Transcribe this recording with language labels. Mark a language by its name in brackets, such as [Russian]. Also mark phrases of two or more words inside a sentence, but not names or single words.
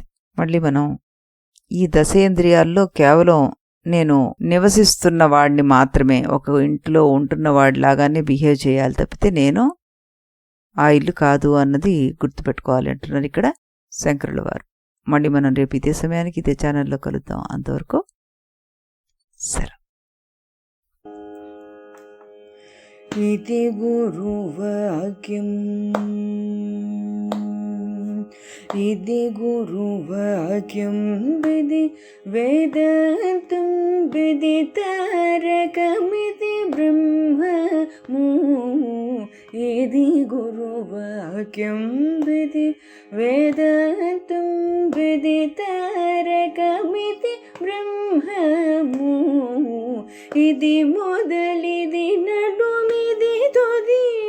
[Telugu] మళ్ళీ మనం ఈ దశేంద్రియాల్లో కేవలం నేను నివసిస్తున్న వాడిని మాత్రమే, ఒక ఇంట్లో ఉంటున్న వాడిలాగానే బిహేవ్ చేయాలి తప్పితే నేను ఆ ఇల్లు కాదు అన్నది గుర్తుపెట్టుకోవాలి అంటున్నారు ఇక్కడ శంకరుల వారు. మళ్ళీ మనం రేపు ఇదే సమయానికి ఇదే ఛానల్లో కలుద్దాం. అంతవరకు సరే. [Sanskrit] इति गुरुवाक्यम् इति गुरुवाक्यं विधि वेदान्तं विदितारकमिति ब्रह्म [Telugu] ఇది గురువాక్యం విధి వేదాంతం విదితారకమితి బ్రహ్మము ఇది మొదలిది నడుమిది తుది